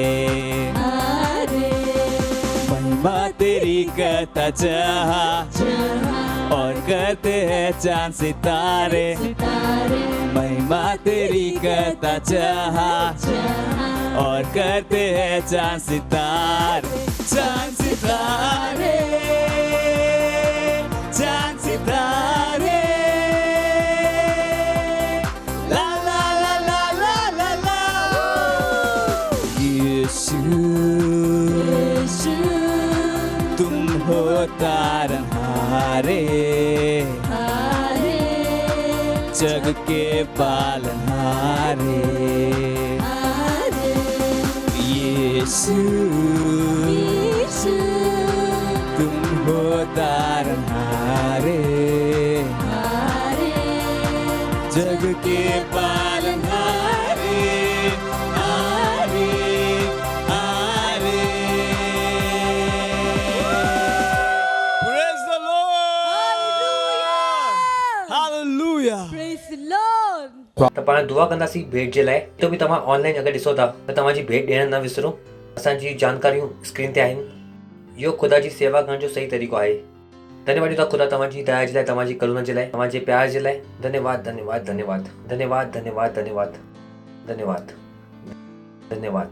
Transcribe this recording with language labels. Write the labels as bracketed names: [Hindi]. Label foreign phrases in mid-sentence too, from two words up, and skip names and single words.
[Hindi] महिमा तेरी करता जहाँ और करते हैं चांद सितारे। महिमा तेरी करता जहाँ और करते हैं चांद सितारे। चांद तारे, चांद सितारे, ला ला ला ला ला ला ला। यीशु यीशु तुम हो तारनहारे, हारे जग के पालनहारे। हारे यीशु यीशु तुम हो तारनहारे, हारे जग के पालनहारे। हारे हारे। [English] Praise the Lord. Hallelujah. Praise the Lord. [Sindhi] त पाण दुआ कंदासीं भेट जे लाइ। तो बि तव्हां ऑनलाइन अगरि ॾिसो था त तव्हांजी भेट ॾियण न विसरो। असांजी जानकारियूं स्क्रीन ते आहिनि। इहो ख़ुदा जी सेवा करण जो सही तरीक़ो आहे। धन्यवाद था ख़ुदा तव्हांजी दया जे लाइ, तव्हांजी करुणा जे लाइ, तव्हांजे प्यार जे लाइ। धन्यवाद धन्यवाद धन्यवाद धन्यवाद धन्यवाद धन्यवाद धन्यवाद धन्यवाद।